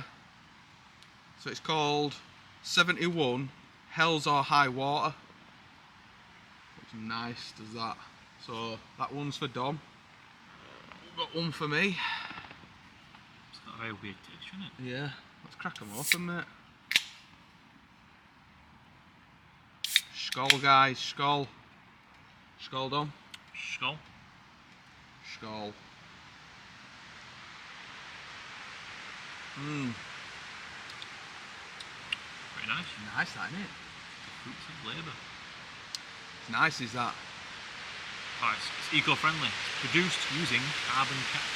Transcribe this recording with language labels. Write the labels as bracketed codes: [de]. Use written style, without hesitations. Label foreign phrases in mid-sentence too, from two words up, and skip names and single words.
[en] So it's called 71 Hells or High Water. Looks nice, does that. So, that one's for Dom. Got one for me. It's got a very weird texture, isn't it? Yeah, let's crack them open, mate. Skål, guys, skål. Skål, Dom. Skål. Skål. Very nice. Nice, that, isn't it? The fruits of labour. It's nice, is that? Oh, it's eco-friendly. It's produced using carbon capture.